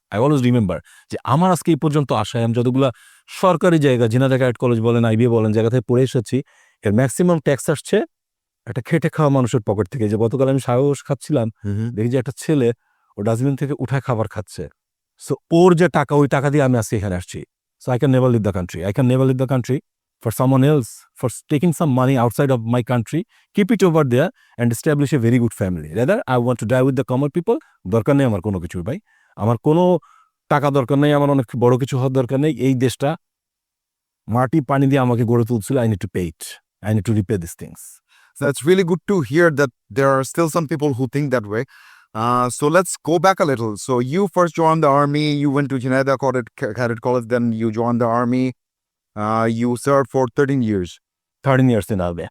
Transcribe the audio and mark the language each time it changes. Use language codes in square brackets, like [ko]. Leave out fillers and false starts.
[en] I always remember [bn] যে আমার আজকে এই পর্যন্ত আসায় আমি যতগুলা সরকারি জায়গা, জিনাদা ক্যাডেট কলেজ বলেন, আইবিএ বলেন, জায়গা থেকে পড়ে এসেছি, এর ম্যাক্সিমাম ট্যাক্স আসছে একটা খেটে খাওয়া মানুষের পকেট থেকে। যে গতকাল আমি সাহস খাচ্ছিলাম, দেখি যে একটা ছেলে ও ডাস্টবিন থেকে উঠায় খাবার খাচ্ছে। সো ওর যে টাকা, ওই টাকা দিয়ে আমি আজকে এখানে আসছি। [en] So I can never leave the country. I can never leave the country for someone else, for taking some money outside of my country, keep it over there and establish a very good family. Rather, I want to die with the common people. [bn] দরকার নেই আমার কোনো কিছুর ভাই, আমার কোনো টাকা দরকার নেই, আমার অনেক বড় কিছু হওয়ার দরকার নেই। এই দেশটা মাটি পানি দিয়ে আমাকে গড়ে তুলছিল, [en] I need to pay it. I need to repay these things. That's really good to hear that there are still some people who think that way. So let's go back a little. So you first joined the army, you went to Janeda Cadet College, then you joined the army. You served for 13 years. 13 years in army.